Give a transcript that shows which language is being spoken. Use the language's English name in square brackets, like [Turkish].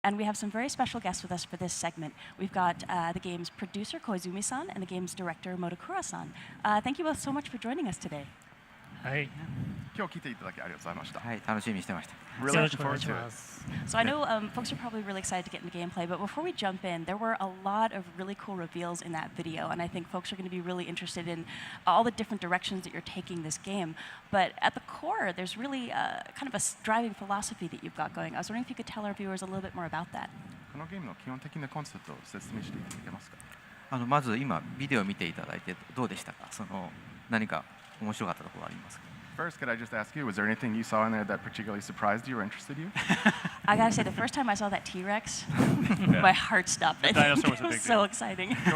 [English] And we have some very special guests with us for this segment. We've got the game's producer, Koizumi-san, and the game's director, Motokura-san. Thank you both so much for joining us today. [Japanese] はい。今日来ていただきありがとうございました。はい、楽しみにしてました。 [English] Really looking forward to it. So I know folks are probably really excited to get into gameplay, but before we jump in, there were a lot of really cool reveals in that video, and I think folks are going to be really interested in all the different directions that you're taking this game. But at the core, there's really kind of a driving philosophy that you've got going. I was wondering if you could tell our viewers a little bit more about that. [Japanese] このゲームの基本的なコンセプトを説明していただけますか？まず今ビデオを見ていただいてどうでしたか？何か面白かったところありますか？ [English] First, could I just ask you, was there anything you saw in there that particularly surprised you or interested you? I gotta say, the first time I saw that T-Rex, my heart stopped. I think it was so exciting.